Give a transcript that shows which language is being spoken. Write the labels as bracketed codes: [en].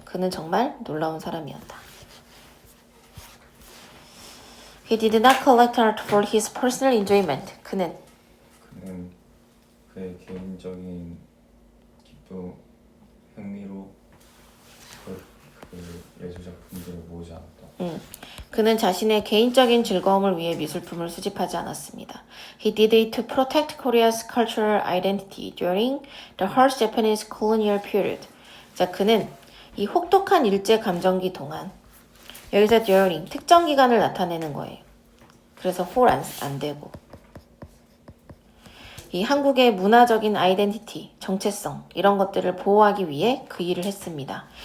[ko] 그는 정말 놀라운 사람이었다. [en] He did not collect art for his personal enjoyment. [ko] 그는 그의 개인적인 기쁨, 흥미로 그 예술 작품들을 모으지 않았다. 그는 자신의 개인적인 즐거움을 위해 미술품을 수집하지 않았습니다. [en] He did it to protect Korea's cultural identity during the harsh Japanese colonial period. [ko] 자, 그는 이 혹독한 일제 감정기 동안 여기서 during 특정 기간을 나타내는 거예요. 그래서 for 안 되고 이 한국의 문화적인 아이덴티티, 정체성 이런 것들을 보호하기 위해 그 일을 했습니다.